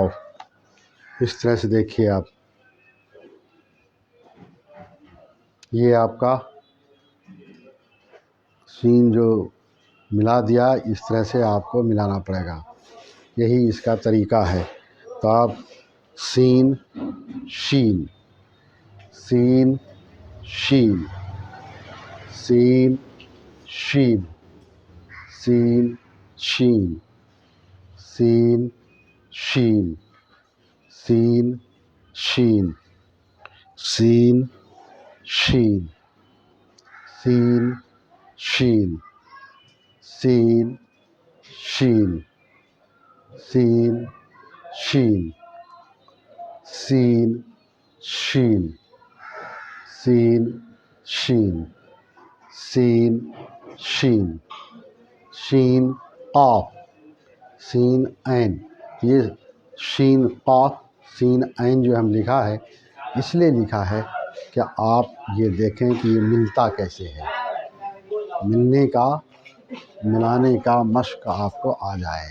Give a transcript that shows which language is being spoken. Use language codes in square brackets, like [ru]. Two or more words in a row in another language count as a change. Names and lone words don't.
[ur] اس طرح سے دیکھیے آپ، یہ آپ کا سین جو ملا دیا، اس طرح سے آپ کو ملانا پڑے گا. یہی اس کا طریقہ ہے. تو آپ سین شین، سین شین، سین شین، سین شین، سین شین، سین شین، سین شین، سین شین، سین شین، سین شین، سین شین، سین شین، سین شین، شین قاف، سین عین. یہ شین قاف سین عین جو ہم لکھا ہے، اس لیے لکھا ہے کہ آپ یہ دیکھیں کہ یہ ملتا کیسے ہے. ملانے کا مشق آپ کو آ جائے.